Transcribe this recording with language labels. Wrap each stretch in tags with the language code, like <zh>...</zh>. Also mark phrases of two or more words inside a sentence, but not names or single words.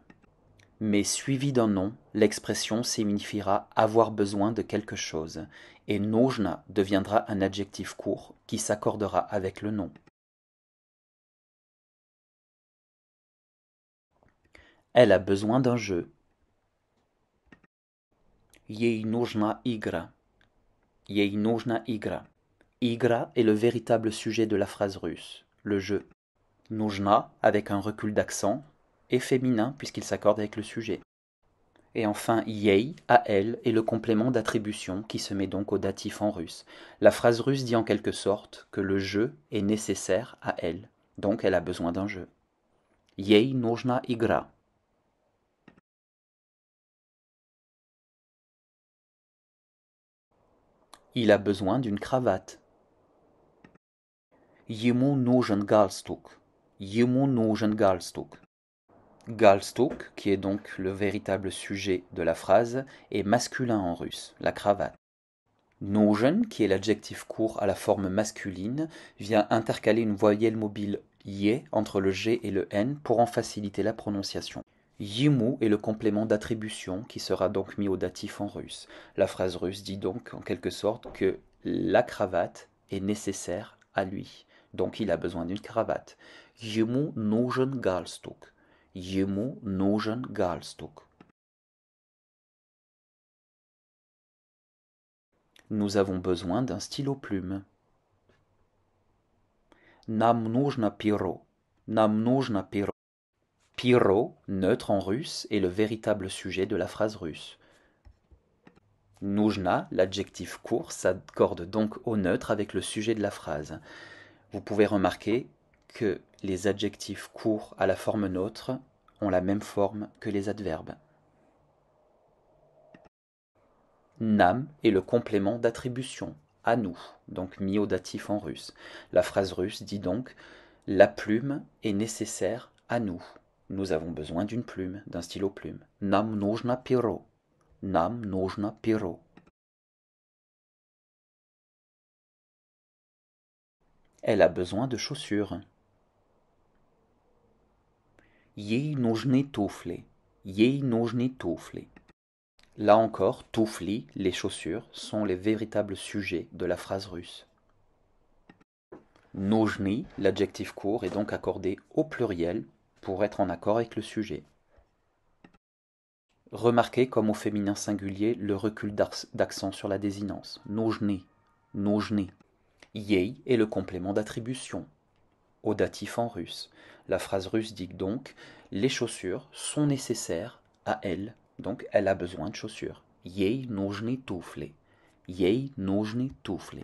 <fr>Mais suivi d'un nom, l'expression signifiera avoir besoin de quelque chose, et нужно deviendra un adjectif court qui s'accordera avec le nom. Elle a besoin d'un jeu.</fr> <ru>Ей нужна игра. Ей нужна игра.</ru> <fr>Игра est le véritable sujet de la phrase russe, le jeu. Нужна, avec un recul d'accent, est féminin puisqu'il s'accorde avec le sujet. Et enfin, ей, à elle, est le complément d'attribution qui se met donc au datif en russe. La phrase russe dit en quelque sorte que le jeu est nécessaire à elle, donc elle a besoin d'un jeu.</fr> <ru>Ей нужна игра.</ru> <fr>Il a besoin d'une cravate.</fr> <ru>Ему нужен галстук. Ему нужен галстук.</ru> <fr>Galstuk, qui est donc le véritable sujet de la phrase, est masculin en russe, la cravate. Нужен, qui est l'adjectif court à la forme masculine, vient intercaler une voyelle mobile ye entre le g et le n pour en faciliter la prononciation. Ему est le complément d'attribution qui sera donc mis au datif en russe. La phrase russe dit donc en quelque sorte que la cravate est nécessaire à lui. Donc il a besoin d'une cravate.</fr> <ru>Ему нужен галстук. Ему нужен галстук.</ru> <fr>Nous avons besoin d'un stylo-plume.</fr> <ru>Нам нужно перо. Нам нужно перо. Перо,</ru> <fr>neutre en russe, est le véritable sujet de la phrase russe. Нужно, l'adjectif court, s'accorde donc au neutre avec le sujet de la phrase. Vous pouvez remarquer que les adjectifs courts à la forme neutre ont la même forme que les adverbes. Nam est le complément d'attribution, à nous, donc mis au datif en russe. La phrase russe dit donc la plume est nécessaire à nous. Nous avons besoin d'une plume, d'un stylo-plume.</fr> <ru>Nam нужно перо. Nam нужно перо.</ru> <fr>Elle a besoin de chaussures.</fr> <ru>Ей нужны туфли. Ей нужны туфли.</ru> <fr>Là encore, туфли, les chaussures, sont les véritables sujets de la phrase russe. Нужны, l'adjectif court, est donc accordé au pluriel pour être en accord avec le sujet. Remarquez comme au féminin singulier le recul d'accent sur la désinence.</fr> <ru>Нужны, нужны.</ru> <fr>Ей est le complément d'attribution, au datif en russe. La phrase russe dit donc les chaussures sont nécessaires à elle, donc elle a besoin de chaussures.</fr> <ru>Ей нужны туфли. Ей нужны туфли.</ru>